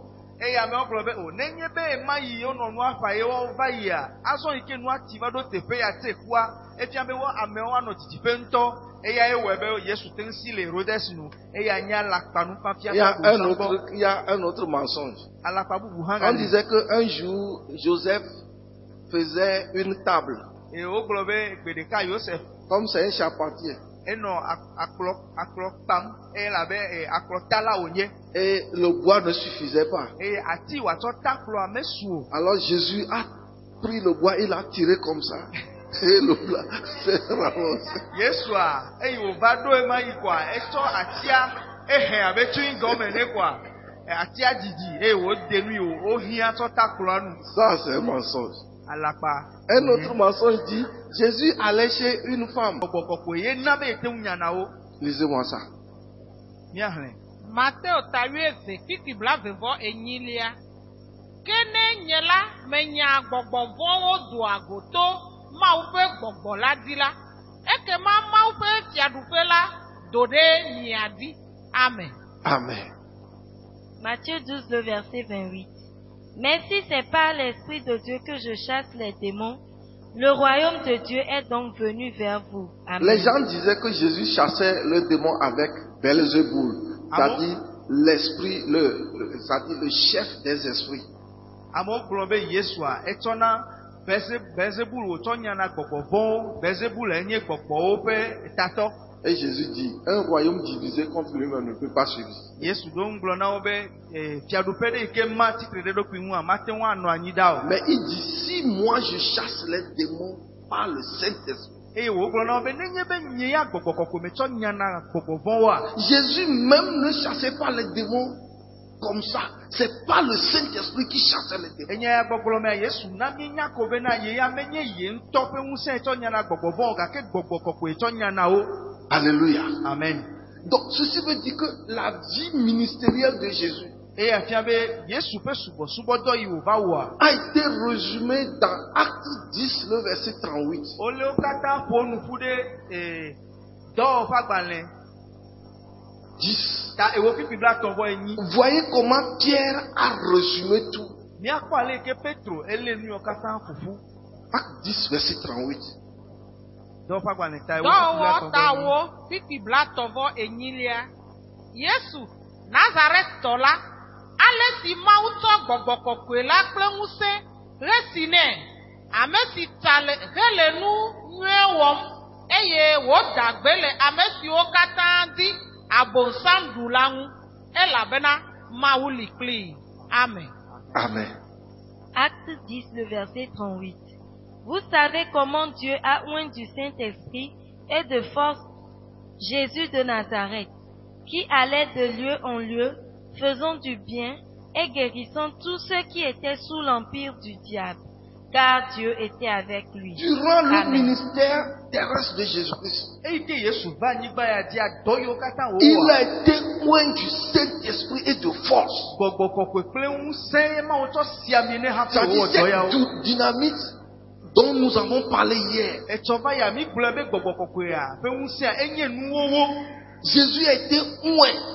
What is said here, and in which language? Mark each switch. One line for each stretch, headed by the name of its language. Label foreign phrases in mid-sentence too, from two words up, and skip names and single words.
Ewe: Eye amewo gblɔ be o nenye be ema yi wonɔ nua ƒã ye wova yia, azɔ yi ke nua ti va ɖo teƒe ya tse kua, efia be amewo anɔ didiƒe ŋutɔ. Eya ye wɔe be Yesu te ŋusi le Hérodès nu eya nye alakpa nufafia.
French: Il y a un autre mensonge.
Ewe: Alakpa bubu hã
French: On
Ewe: gali.
French: disait qu'un jour, Joseph faisait une table.
Ewe: Eye wogblɔ be gbe ɖeka Yosef
French: Comme c'est un charpentier.
Ewe: enɔ akplɔ kpam eye labe akplɔta la wònye.
French: Et le bois ne suffisait pas.
Ewe: Eye ati wòatsɔ ta kplɔa mesu o.
French: Alors Jésus a pris le bois, il a tiré comme ça. Et le plat s'est ramassé.
Ewe: Yesua eye wòva ɖo ema yi koa etsɔ atia ehɛ abe
English: chewing gum
Ewe: ene koa atia didi eye wòde nu yi wohiã tsɔ ta kplɔa nu.
French: Ça, c'est un mensonge.
Ewe: Alakpa.
French: Un autre mensonge dit, Jésus allait chez une femme.
Ewe: Gbɔgbɔ kɔkɔe ye na be ete ŋu nyana wo.
French: Lisez-moi ça.
Ewe: Míahlẽ. Mateo ta 8 kiki blaeve-vɔ enyilia. Ke ne nye la menya gbɔgbɔ vɔwo doa go to Mawu ƒe gbɔgbɔ la di la, ekema Mawu ƒe fiaɖuƒe la do ɖe mia dzi. Amen. Amen.
French: Matthieu 12, le verset 28. Mais si c'est par l'Esprit de Dieu que je chasse les démons, le royaume de Dieu est donc venu vers vous. Amen. Les gens disaient que Jésus chassait le démon avec Belzéboul, c'est-à-dire l'esprit, c'est-à-dire le chef des esprits.
Ewe: Amewo gblɔ be Yesua etsɔna Belzebul wòtsɔ nyana gbɔgbɔ vɔwo. Belzebul enye gbɔgbɔwo ƒe tatɔ.
French: Et Jésus dit, un royaume divisé contre lui-même ne peut pas suivre.
Ewe: Yesu ɖo ŋu gblɔ na wo be fiaɖuƒe ɖe yi ke ma tsitre ɖe ɖokui ŋu a mate ŋu anɔ anyi ɖa o.
French: Mais il dit, si moi je chasse les démons par le Saint-Esprit.
Ewe: Eye wògblɔ na wo be nenye be nye ya gbɔgbɔ kɔkɔe metsɔ nyana gbɔgbɔ vɔwoa.
French: Jésus même ne chassait pas les démons comme ça. C'est pas le Saint-Esprit qui chassait les démons.
Ewe: Enye ya gbɔgblɔ me Yesu na míenya ko be na ye ya menye ye ŋutɔ ƒe ŋusẽ tsɔ nyana gbɔgbɔ vɔwo gake gbɔgbɔ kɔkɔe tsɔ nyana wo.
French: Alléluia. Amen. Donc ceci veut dire que la vie ministérielle de Jésus
Ewe: Eye afia be Yesu ƒe subɔsubɔdɔ yi wòva wɔa.
French: a été résumée dans Acte 10, le verset 38.
Ewe: Wole wo katã ƒo nu ƒu ɖe dɔwɔƒe agbalẽ 10. ta ewo pipi bla tɔ̃ vɔ enyi.
French: Voyez comment Pierre a résumé tout.
Ewe: Míakpɔ ale yi ke Petro elé nu yiwo katã ƒoƒu.
French: Acte 10, verset 38.
Ewe: Dɔwɔ tawo kpikpi blatɔvɔ enyilia. Yesu Nazaret tɔla. Ale si Mawu tɔ gbɔgbɔ kɔkɔe la kple ŋusẽ ɣesi nɛ. Ame si ta le hele nu nyuie wɔm eye wòda gbe le ame siwo katã di abonsam ɖu la ŋu. Elabena Mawu li kplii. Amen. Amen.
French: Acte 10, le verset 38. Vous savez comment Dieu a oint du Saint-Esprit et de force Jésus de Nazareth, qui allait de lieu en lieu, faisant du bien et guérissant tous ceux qui étaient sous l'empire du diable, car Dieu était avec lui. Durant le Amen. ministère terrestre de Jésus-Christ,
Ewe: Eyi ke Yesu va anyigba ya di adɔ yiwo katã
French: il
Ewe: wòwɔa.
French: a été oint du Saint-Esprit et de force.
Ewe: Gbɔgbɔ kɔkɔe kple ŋusẽ ma wotsɔ si ami ne hafi
French: C'est-à-dire
Ewe: wòwɔ dɔ yawo.
French: cette dynamite dont nous avons parlé hier.
Ewe: Etsɔ va ya mi gblɔ be gbɔgbɔ kɔkɔea ƒe ŋusẽa enye nuwowo.
French: Jésus a été oint.